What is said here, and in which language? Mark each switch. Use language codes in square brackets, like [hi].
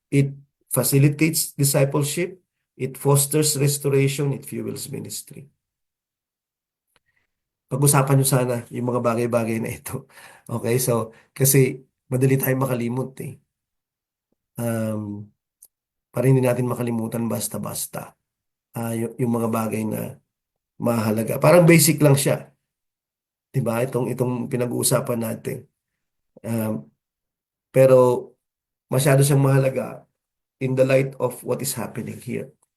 [en] It facilitates discipleship, it fosters restoration, it fuels ministry. [tl] Pag-usapan nyo sana yung mga bagay-bagay na ito. Okay, so kasi madali tayong makalimot eh. Um, para hindi natin makalimutan basta-basta. Yung mga bagay na mahalaga. Parang basic lang siya. 'Di ba? Itong pinag-uusapan natin. [en] Um, [tl] pero masyado siyang mahalaga [en] in the light of what is happening here.